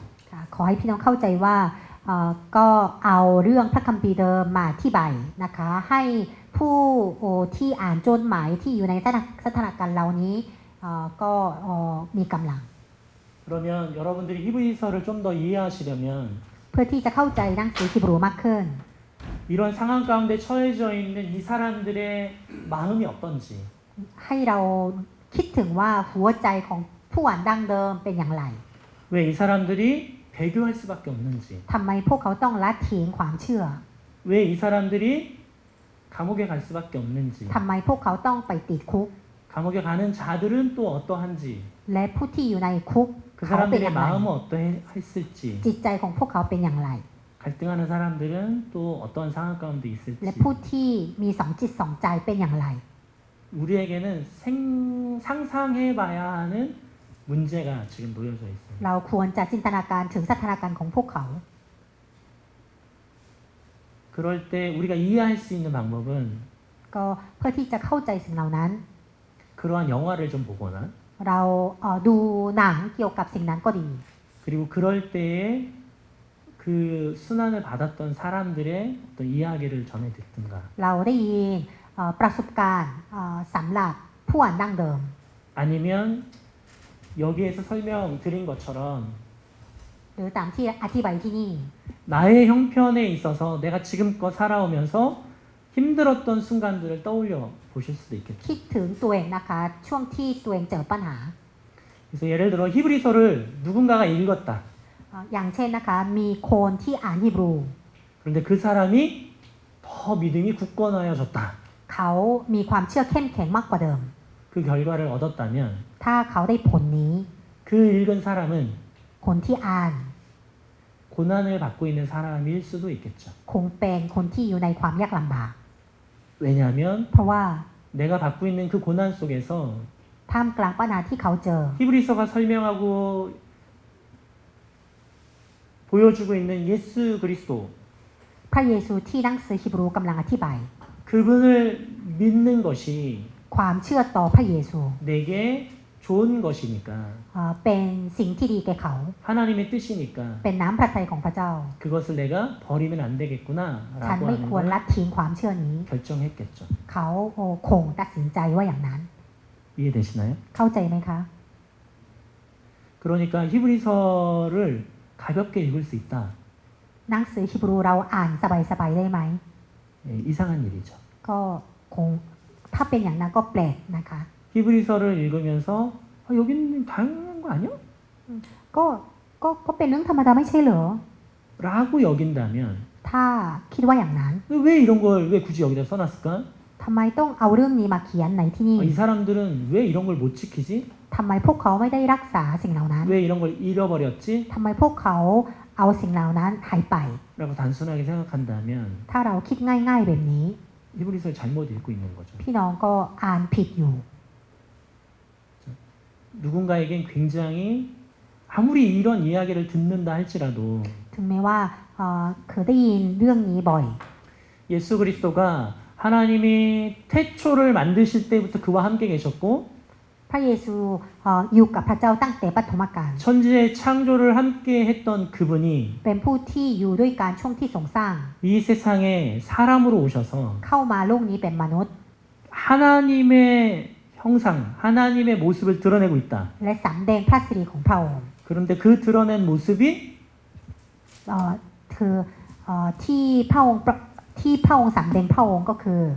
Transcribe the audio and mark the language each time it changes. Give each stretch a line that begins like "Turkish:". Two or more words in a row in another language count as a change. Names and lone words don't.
Thai: ค่ะขอให้พี่น้องเข้าใจว่าก็เอาเรื่องพระคัมภีร์เดิมมาที่ใบนะคะให้ผู้ที่อ่านจดหมายที่อยู่ในสถานการณ์เหล่านี้ก็มีกำลัง
Korean: 그러면 여러분들이 히브리서를 좀 더 이해하시려면
Thai: เพื่อที่จะเข้าใจหนังสือฮีบรูมากขึ้น
Korean: 이런 상황 가운데 처해져 있는 이 사람들의 마음이 어떤지
Thai: ให้เราคิดถึงว่าหัวใจของผู้อ่านดั้งเดิมเป็นอย่างไร
Korean: 왜 이 사람들이 배교할 수밖에 없는지
Thai: ทำไมพวกเขาต้องละทิ้งความเชื่อ
Korean: 왜 이 사람들이 감옥에 갈 수밖에 없는지
Thai: ทำไมพวกเขาต้องไปติดคุก
Korean: 감옥에 가는 자들은 또 어떠한지
Thai: และผู้ที่อยู่ในคุก
Korean: 그
Thai: เขาเป็นอ
Korean: 사람들의
Thai: ย่างไร
Korean: 마음은 어떠했을지
Thai: จิตใจของพวกเขาเป็นอย่างไร
Korean: 갈등하는 사람들은 또 어떠한 상황 가운데 있을지
Thai: และผู้ที่มีสองจิตสองใจเป็นอย่างไร
Korean: 우리에게는 상상해봐야 하는 문제가 지금 놓여져 있어요.
Thai: เราควรจะจินตนาการถึงสถานการณ์ของพวกเขา
Korean: 그럴 때 우리가 이해할 수 있는 방법은
Thai: ก็เพื่อที่จะเข้าใจสิ่งเหล่านั้น
Korean: 그러한 영화를 좀 보거나
Thai: เราดูหนังเกี่ยวกับสิ่งนั้นก็ดี
Korean: 그리고 그럴 때에 그 순환을 받았던 사람들의 어떤 이야기를 전해 듣든가
Thai: เราได้ยินประสบการณ์สำหรับผู้อ่านดั้งเดิม
Korean: 아니면 여기에서 설명드린 것처럼
Thai: หรือตามที่อธิบายที่นี่
Korean: 나의 형편에 있어서 내가 지금껏 살아오면서 힘들었던 순간들을 떠올려 보실 수도 있겠죠.
Thai: คิดถึงตัวเองนะคะช่วงที่ตัวเองเจอปัญหา
Korean: 그래서 예를 들어 히브리서를 누군가가 읽었다.
Thai: อย่างเช่นนะคะมีคนที่อ่านฮีบรู
Korean: 그런데 그 사람이 더 믿음이 굳건하여졌다.
Thai: เขามีความเชื่อเข้มแข็งมากกว่าเดิม
Korean: 그 결과를 얻었다면
Thai: ถ้าเขาได้ผลนี้
Korean: 그 읽은 사람은
Thai: คนที่อ่าน
Korean: 고난을 받고 있는 사람일 수도 있겠죠.
Thai: คงเป็นคนที่อยู่ในความยากลำบาก
Korean: 왜냐하면
Thai: เพราะว่า
Korean: 내가 받고 있는 그 고난 속에서
Thai: ท่ามกลางปัญหาที่เขาเจอ
Korean: 히브리서가 설명하고 보여주고 있는 예수 그리스도
Thai: พระเยซูที่หนังสือฮีบรูกำลังอธิบาย
Korean: 그분을 믿는 것이
Thai: ความเชื่อต่อพระเยซู
Korean: 내게 좋은 것이니까
Thai: เป็นสิ่งที่ดีแก่เขา
Korean: 하나님의 뜻이니까
Thai: เป็นน้ำพระทัยของพระเจ้า
Korean: 그것을 내가 버리면 안
Thai: ฉัน
Korean: 되겠구나라고
Thai: ไม่
Korean: 하는
Thai: ควร
Korean: 걸
Thai: ละทิ้งความเชื่อนี้
Korean: 결정했겠죠.
Thai: เขาคงตัดสินใจว่าอย่างนั้น
Korean: 이해되시나요?
Thai: เข้าใจไหมคะ
Korean: 그러니까 히브리서를 가볍게 읽을 수 있다.
Thai: หนังสือฮีบรูเราอ่านสบายๆได้ไหม
Korean: 예, 이상한 일이죠.
Thai: ก็คงถ้าเป็นอย่างนั้นก็แปลกนะคะ
Korean: 히브리서를 읽으면서 여기는 당연한 거 아니야?
Thai: ก็เป็นเรื่องธรรมดาไม่ใช่เหรอ
Korean: 라고 여긴다면
Thai: ถ้าคิดว่าอย่างนั้น
Korean: 왜 이런 걸 왜 굳이 여기다 써놨을까?
Thai: ทำไมต้องเอาเรื่องนี้มาเขียนในที่นี่
Korean: 이 사람들은 왜 이런 걸 못 지키지?
Thai: ทำไมพวกเขาไม่ได้รักษาสิ่งเหล่านั้น
Korean: 왜 이런 걸 잃어버렸지?
Thai: ทำไมพวกเขาเอาสิ่งเหล่านั้นหายไป
Korean: 라고 단순하게 생각한다면
Thai: ถ้าเราคิดง่ายๆแบบนี้
Korean: 히브리서를 잘못 읽고 있는 거죠.
Thai: พี่น้องก็อ่านผิดอยู่
Korean: 누군가에겐 굉장히 아무리 이런 이야기를 듣는다 할지라도
Thai: ถึงแม้ว่าเคยได้ยินเรื่องนี้บ่อย
Korean: 예수 그리스도가 하나님이 태초를 만드실 때부터 그와 함께 계셨고
Thai: พระเยซูอยู่กับพระเจ้าตั้งแต่ปฐมกาล
Korean: 천지의 창조를 함께 했던 그분이
Thai: เป็นผู้ที่อยู่ด้วยการช่วงที่ทรงสร้าง
Korean: 이 세상에 사람으로 오셔서
Thai: เข้ามาโลกนี้เป็นมนุษย์
Korean: 하나님의 형상, 하나님의 모습을 드러내고 있다.
Thai: และสำแดงพระสิริของพระองค์
Korean: 그런데 그 드러낸 모습이
Thai: คือที่พระองค์สำแดงพระองค์ก็คือ